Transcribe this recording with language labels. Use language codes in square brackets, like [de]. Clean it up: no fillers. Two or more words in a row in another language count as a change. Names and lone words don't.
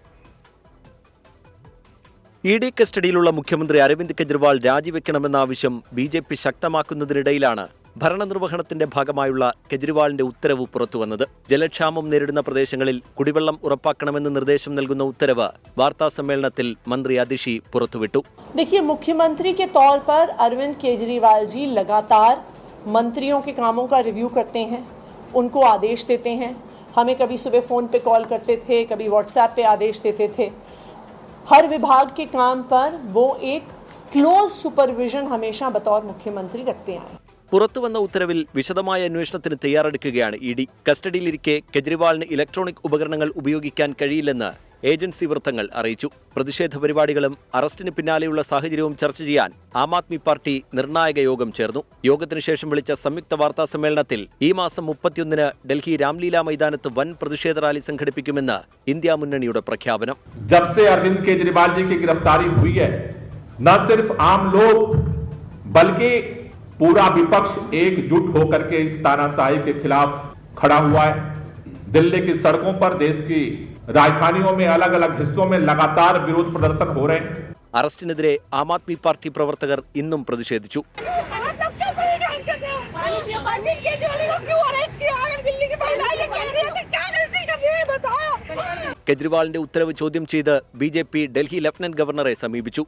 [ml] ED കസ്റ്റഡിയിലുള്ള മുഖ്യമന്ത്രി അരവിന്ദ് കെജ്രിവാൾ രാജിവെക്കണമെന്ന ആവശ്യം BJP ശക്തമാക്കുന്നതിനിടയിലാണ് ഭരണനിർവഹണത്തിന്റെ ഭാഗമായുള്ള കെജ്രിവാളിന്റെ ഉത്തരവ് പുറത്തുവന്നത്. ജലക്ഷാമം നേരിടുന്ന പ്രദേശങ്ങളിൽ കുടിവെള്ളം ഉറപ്പാക്കണമെന്ന് നിർദ്ദേശം നൽകുന്ന ഉത്തരവ് വാർത്താസമ്മേളനത്തിൽ മന്ത്രി അതിഷി പുറത്തുവിട്ടു. [hi] देखिए, मुख्यमंत्री के तौर पर अरविंद केजरीवाल जी लगातार मंत्रियों के कामों का रिव्यू करते हैं, उनको आदेश देते हैं. हमें कभी सुबह फोन पे कॉल करते थे, कभी व्हाट्सएप पे आदेश देते थे. हर विभाग के काम पर वो एक [en] close supervision [hi] हमेशा बतौर मुख्यमंत्री रखते आए. [ml] പുറത്തുവന്ന ഉത്തരവിൽ വിശദമായ അന്വേഷണത്തിന് തയ്യാറെടുക്കുകയാണ് ED. കസ്റ്റഡിയിലിരിക്കെ കെജ്രിവാളിന് ഇലക്ട്രോണിക് ഉപകരണങ്ങൾ ഉപയോഗിക്കാൻ കഴിയില്ലെന്ന് ഏജൻസി വൃത്തങ്ങൾ അറിയിച്ചു. പ്രതിഷേധ പരിപാടികളും അറസ്റ്റിന് പിന്നാലെയുള്ള സാഹചര്യവും ചർച്ച ചെയ്യാൻ ആം ആദ്മി പാർട്ടി നിർണായക യോഗം ചേർന്നു. യോഗത്തിനു ശേഷം വിളിച്ച സംയുക്ത വാർത്താ സമ്മേളനത്തിൽ ഈ മാസം 31 ഡൽഹി രാംലീല മൈതാനത്ത് വൻ പ്രതിഷേധ റാലി സംഘടിപ്പിക്കുമെന്ന് ഇന്ത്യ മുന്നണിയുടെ പ്രഖ്യാപനം. [hi] जब से अरविंद केजरीवाल जी की गिरफ्तारी हुई है, न सिर्फ आम लोग बल्कि पूरा विपक्ष एकजुट होकर के इस तानाशाही के खिलाफ खड़ा हुआ है. दिल्ली की सड़कों पर, देश की राजधानियों में, अलग अलग हिस्सों में लगातार विरोध प्रदर्शन हो रहे हैं। [ml] അറസ്റ്റിനെതിരെ ആം ആദ്മി പാർട്ടി പ്രവർത്തകർ ഇന്നും പ്രതിഷേധിച്ചു. കെജ്രിവാളിന്റെ ഉത്തരവ് ചോദ്യം ചെയ്ത് BJP ഡൽഹി ലഫ്റ്റനന്റ് ഗവർണറെ സമീപിച്ചു.